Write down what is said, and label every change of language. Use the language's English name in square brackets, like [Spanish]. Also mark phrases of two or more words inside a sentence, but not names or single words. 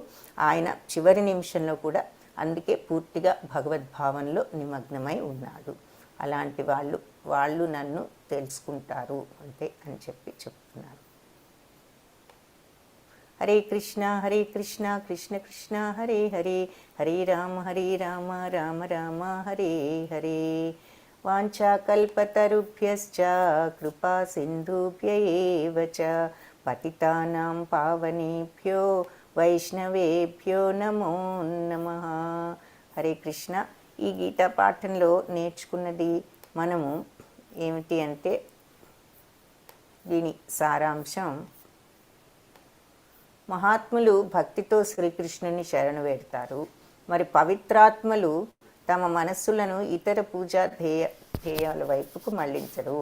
[Telugu] ఆయన చివరి నిమిషంలో కూడా అందుకే పూర్తిగా భగవద్భావంలో నిమగ్నమై ఉన్నాడు. అలాంటి వాళ్ళు నన్ను తెలుసుకుంటారు అంతే అని చెప్తున్నారు. [Sanskrit] హరే కృష్ణ కృష్ణ కృష్ణ హరే హరే, హరే రామ రామ రామ హరే హరే. వాంఛాకల్పతరుభ్యశ్చ కృపా సింధుభ్య ఏవ చ పతితానాం పావనేభ్యో వైష్ణవేభ్యో నమో నమః. హరే కృష్ణ. [Telugu] ఈ గీతా పాఠంలో నేర్చుకున్నది మనము ఏమిటి అంటే, దీని సారాంశం, మహాత్ములు భక్తితో శ్రీకృష్ణుని శరణు వేడతారు. మరి పవిత్రాత్మలు తమ మనస్సులను ఇతర పూజా ధ్యేయాల వైపుకు మళ్లించరు.